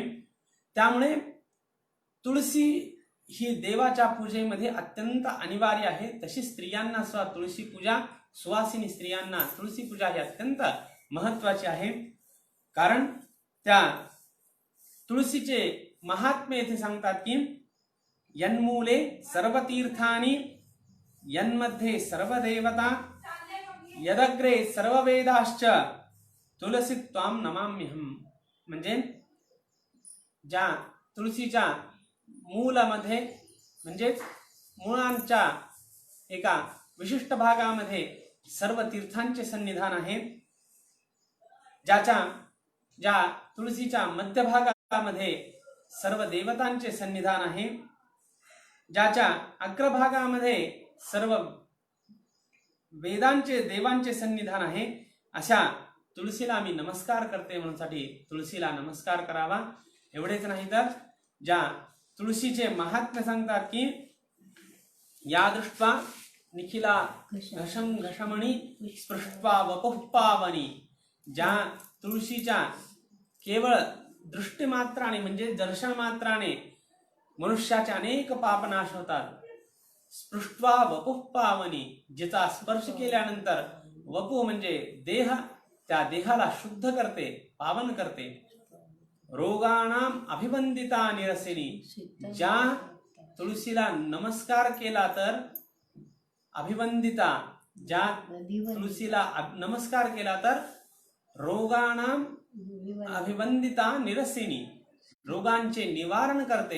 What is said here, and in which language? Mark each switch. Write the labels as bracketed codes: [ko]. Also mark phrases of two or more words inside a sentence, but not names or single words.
[mr] त्यामुळे तुळशी ही देवाच्या पूजेमध्ये अत्यंत अनिवार्य आहे. तशी स्त्रियांना सुद्धा तुळशी पूजा, सुवासिनी स्त्रियांना तुळशी पूजा ही अत्यंत महत्वाची आहे. कारण त्या तुळशीचे महात्म्य येथे सांगतात की [sa] यन्मूले सर्व तीर्थानी यन्मध्ये सर्व देवता यदग्रे सर्व वेदाश्च तुलसी त्वाम नमाम्यहम. [mr] म्हणजे ज्या तुळशीच्या मूलामध्ये म्हणजेच मुळांच्या एका विशिष्ट भागामध्ये सर्व तीर्थांचे सन्निधान आहे. ज्या तुळशीच्या मध्यभागामध्ये सर्व देवतांचे सन्निधान आहे. ज्याच्या अग्रभागामध्ये सर्व वेदांचे देवांचे सन्निधान आहे. अशा तुळशीला मी नमस्कार करते म्हणून साठी तुळशीला नमस्कार करावा. एवढेच नाही तर ज्या तुळशीचे महात्म्य सांगतात की [sa] या दृष्ट्वा निखिला घशम घशमणी स्पृष्ट्वा वपुः पावनी. [mr] ज्या तुळशीच्या केवळ दृष्टीमात्राने म्हणजे दर्शन मात्राने मनुष्याचे अनेक पाप नाश होतात. [sa] स्पृष्ट्वा वपुः पावनी, [mr] जिचा स्पर्श केल्यानंतर वपू म्हणजे देह, त्या देहाला शुद्ध करते, पावन करते. [sa] रोगाणाम अभिवंदिता निरसिनी. [mr] ज्या तुळशीला नमस्कार केला तर अभिवंदिता, ज्या तुळशीला नमस्कार केला तर [sa] रोगाणाम अभिवंदिता निरसिनी, [mr] रोगांचे निवारण करते.